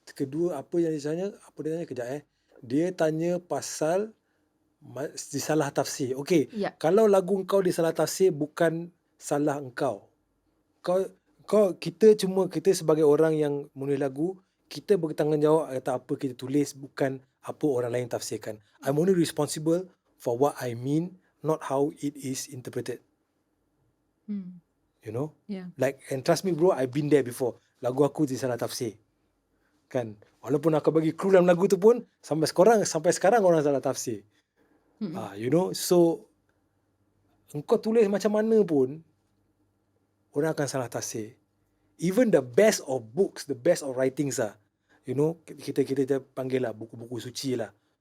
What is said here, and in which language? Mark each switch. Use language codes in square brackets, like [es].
[ms] Kedua apa yang dia tanya kejap Dia tanya pasal disalah tafsir. Okay, kalau lagu kau disalah tafsir bukan salah engkau. Kita sebagai orang yang menulis lagu, kita bertanggungjawab atas apa kita tulis, bukan apa orang lain tafsirkan. [en] I'm only responsible for what I mean, not how it is interpreted. You know? Yeah. Like, and trust me bro, I've been there before. [ms] Lagu aku disalah tafsir. Kan? Walaupun aku bagi clue dalam lagu tu pun, sampai sekarang orang salah tafsir. [en] You know? [ms] So, engkau tulis macam mana pun, orang akan salah tafsir. [en] Even the best of books, the best of writings lah. You know, [ms] kita panggil lah buku-buku suci lah.